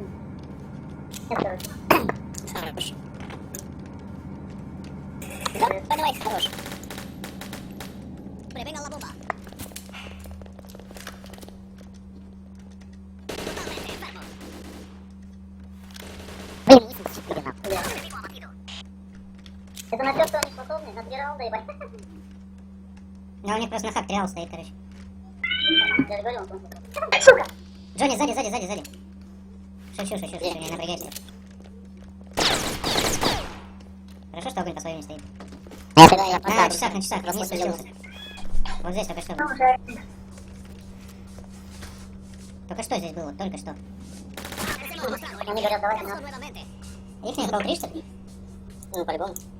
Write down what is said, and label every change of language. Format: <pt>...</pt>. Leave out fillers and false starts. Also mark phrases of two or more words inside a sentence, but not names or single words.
<ru>Нет, короче. Хорош. Давай, хорош.</ru> <es>Prevengan la bomba. Totalmente enfermo.</es> <ru>Блин, 84 нахуй. Бля.</ru> <es>Enemigo abatido.</es> <ru>Это на то, что они способны, на 3 раунда, ебать. Ну, у них просто на хак триал стоит, короче. Я же говорил, он просто. Сука! Джонни, сзади, сзади, сзади, сзади. Шучу, не напрягайся. Хорошо, что огонь по своему не стоит. Я На часах, вниз спустился. Вот здесь только что. Только что здесь было, только что.</ru> <es>Hemos mostrado el</es> <ru>Они говорят, давайте</ru> <es>Vamos</es> <ru>на...</ru> <es>nuevamente.</es> <ru>Их не был 3, что ли? Ну, по-любому.</ru>